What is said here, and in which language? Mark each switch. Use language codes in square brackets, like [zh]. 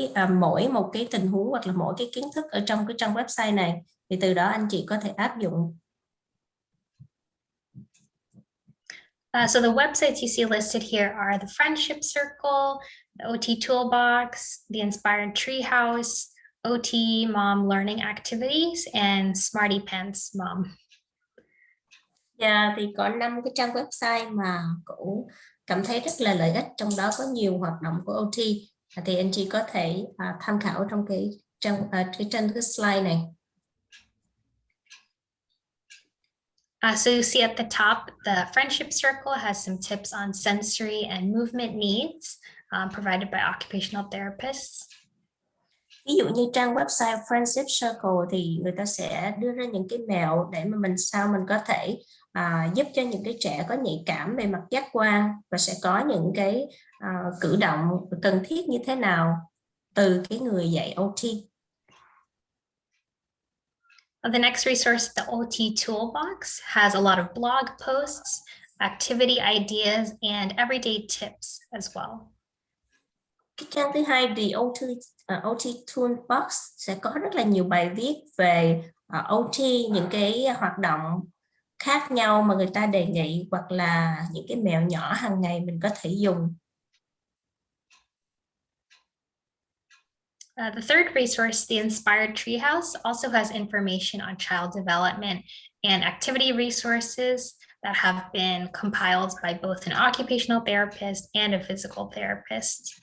[vi] mỗi một cái tình huống hoặc là mỗi cái kiến thức ở trong cái trang website này, thì từ đó anh chị có thể áp dụng. [en] So the websites you see listed here are the Friendship Circle, the OT Toolbox, the Inspired Treehouse, OT Mom Learning Activities, and Smarty Pants Mom. [vi] Thì có 5 cái trang website mà cũng cảm thấy rất là lợi ích, trong đó có nhiều hoạt động của OT, thì anh chị có thể tham khảo trong cái slide này. [en] So you see at the top, the Friendship Circle has some tips on sensory and movement needs provided by occupational therapists. [vi] Ví dụ như trang website Friendship Circle thì người ta sẽ đưa ra những cái mẹo để mà mình có thể giúp cho những cái trẻ có nhạy cảm về mặt giác quan, và sẽ có những cái cử động cần thiết như thế nào từ cái người dạy OT. [en] The next resource, the OT Toolbox, has a lot of blog posts, activity ideas, and everyday tips as well. [vi] Cái trang thứ hai, the OT Toolbox, sẽ có rất là nhiều bài viết về OT, những cái hoạt động khác nhau mà người ta đề nghị, hoặc là những cái mẹo nhỏ hàng ngày mình có thể dùng. [en] The third resource, the Inspired Treehouse, also has information on child development and activity resources that have been compiled by both an occupational therapist and a physical therapist.